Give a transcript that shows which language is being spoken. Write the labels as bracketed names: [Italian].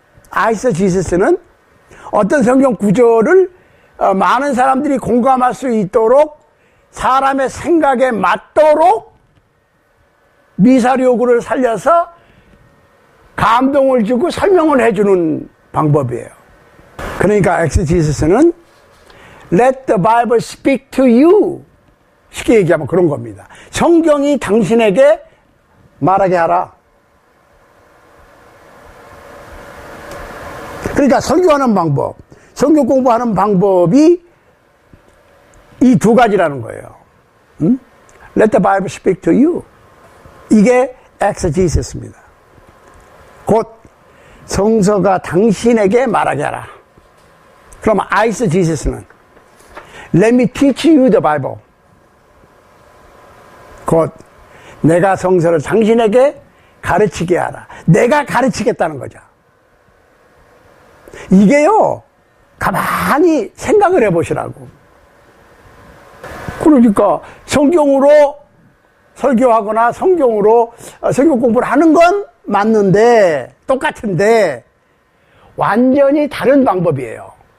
[Korean] 아이서지시스는 어떤 성경 구절을 많은 사람들이 공감할 수 있도록 사람의 생각에 맞도록 미사료구를 살려서 감동을 주고 설명을 해주는 방법이에요. 그러니까 엑세지시스는 [English] Let the Bible speak to you. [Korean] 쉽게 얘기하면 그런 겁니다. 성경이 당신에게 말하게 하라. 그러니까 설교하는 방법, 성경 공부하는 방법이 이 두 가지라는 거예요. [English] Let the Bible speak to you. [Korean] 이게 엑세지시스입니다. 곧 성서가 당신에게 말하게 하라. 그럼 아이서지시스는 [English] Let me teach you the Bible. [Korean] 곧 내가 성서를 당신에게 가르치게 하라. 내가 가르치겠다는 거죠. 이게요, 가만히 생각을 해보시라고. 그러니까 성경으로 설교하거나 성경으로 성경 공부를 하는 건 맞는데, 똑같은데 완전히 다른 방법이에요.